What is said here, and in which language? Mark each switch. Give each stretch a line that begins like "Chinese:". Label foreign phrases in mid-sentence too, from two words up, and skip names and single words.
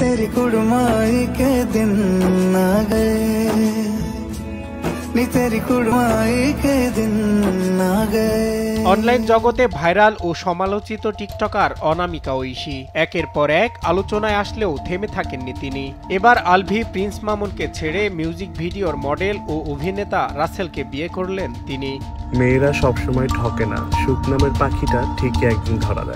Punjabi: तेरी कुड़माई के दिन आ गए, नी तेरी कुड़माई के दिन आ गए।
Bangla: অনলাইন জগতে ভাইরাল ও সমালোচিত টিকটকার অনামিকা ঐশী একের পর এক আলোচনায় আসলেও থেমে থাকেননি তিনি। এবার আলভি প্রিন্স মামুনকে ছেড়ে মিউজিক ভিডিওর মডেল ও অভিনেতা রাসেলকে বিয়ে করলেন তিনি। মেয়েরা সবসময় ঠকে না, সুখ নামের পাখিটা ঠিকই একদিন ধরা দেয়।